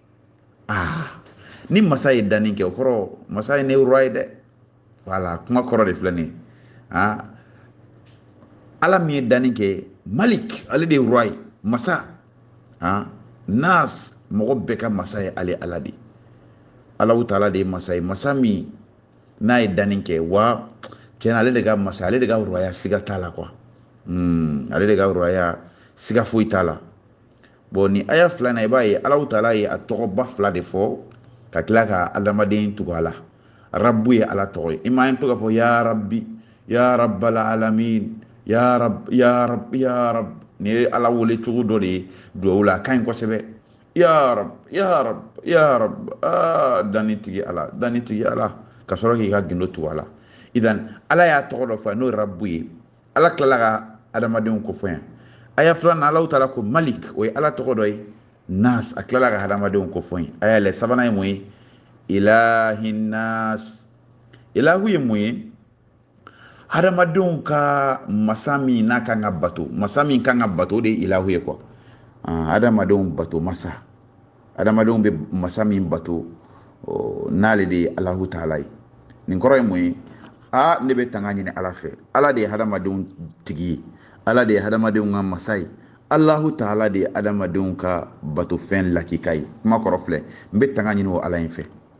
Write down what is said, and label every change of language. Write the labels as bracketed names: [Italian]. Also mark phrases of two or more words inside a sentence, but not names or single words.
[Bambara] ni masa ye danni kɛ o kɔrɔ masa ye ne roi ye dɛ voilà kuma kɔrɔ de filɛ nin ye ala min ye danni kɛ malik ale de ye roi masa nas mɔgɔ bɛɛ ka masa ye ale ala de Allahu taala de ye masa ye masa min n'a ye danni kɛ wa tiɲɛna ale de ka masa ale de ka roya siga t'a la quoi ale de ka roya siga foyi t'a la bon ni aya fila na i b'a ye Allahu taala ye a tɔgɔba fila de fɔ ka tila ka adamaden tugu a la rabbu ye ala tɔgɔ ye i ma ye to ka fɔ [Arabic] ya rabbi ya rabbal alamin ya rab ya rab ya rab [Bambara] ni ye ala wele cogo dɔ de ye duwawu la a ka ɲi kosɛbɛ [Arabic] ya rab ya rab ya rab [Bambara] danni tigi ala ka sɔrɔ k'i ka gindo tugu a la idan ala y'a tɔgɔ dɔ fɔ n'o ye rabbu ye ala tilala ka adamadenw kofɔ yan aya filanan Allahu taala ko malik o ye ala tɔgɔ dɔ ye nas a tilala ka adamadenw kofɔ yan aya lɛ sabanan ye mun ye ilahin nas ilahu ye mun ye hadamadenw ka masa min n'a kan ka bato masa min kan ka bato o de ye ilahu ye quoi hadamadenw bato masa hadamadenw bɛ masa min bato n'ale de ye Allahu taala ye nin kɔrɔ ye mun ye ne bɛ tanga ɲini ala fɛ ala de ye hadamadenw tigi ye ala de ye hadamadenw ka masa ye Allahu taala de ye hadamadenw ka bato fɛn lakika ye kuma kɔrɔ filɛ n bɛ tanga ɲini o ala in fɛ